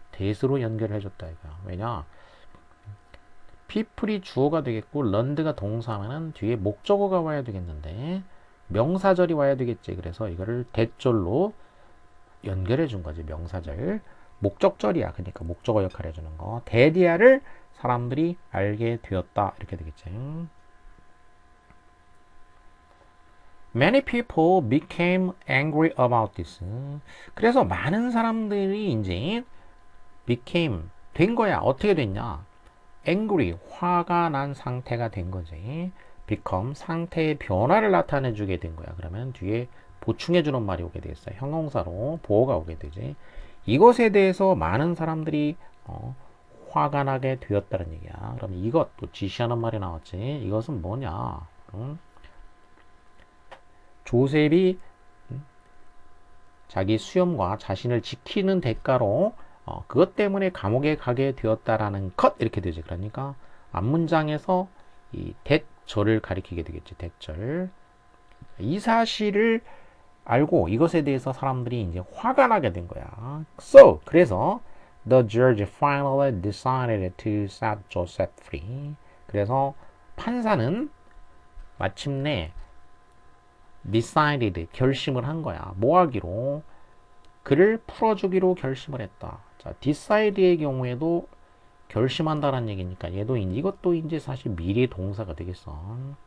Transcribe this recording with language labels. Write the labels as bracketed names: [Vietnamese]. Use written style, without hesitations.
[Korean] that으로 연결해줬다 이거야. 왜냐? people이 주어가 되겠고 런드가 동사면은 뒤에 목적어가 와야 되겠는데 명사절이 와야 되겠지. 그래서 이거를 that절로 연결해 준 거지. 명사절. 목적절이야. 그러니까 목적어 역할 해주는 거. that이야를 사람들이 알게 되었다. 이렇게 되겠지. [English] Many people became angry about this. [Korean] 그래서 많은 사람들이 이제 became 된 거야. 어떻게 됐냐? angry 화가 난 상태가 된 거지. become 상태의 변화를 나타내 주게 된 거야. 그러면 뒤에 보충해 주는 말이 오게 되겠어요. 형용사로 보어가 오게 되지. 이것에 대해서 많은 사람들이 화가 나게 되었다는 얘기야. 그럼 이것 또 지시하는 말이 나왔지. 이것은 뭐냐? 응? 조셉이 자기 수염과 자신을 지키는 대가로 그것 때문에 감옥에 가게 되었다라는 것 이렇게 되지. 그러니까 앞문장에서 이 that절을 가리키게 되겠지. that절. 이 사실을 알고 이것에 대해서 사람들이 이제 화가 나게 된 거야. [English] So [Korean] 그래서 [English] the judge finally decided to set Joseph free. [Korean] 그래서 판사는 마침내 decided 결심을 한 거야. 뭐 하기로? 그를 풀어주기로 결심을 했다. 자, decide의 경우에도 결심한다는 얘기니까 얘도 이것도 이제 사실 미래 동사가 되겠어.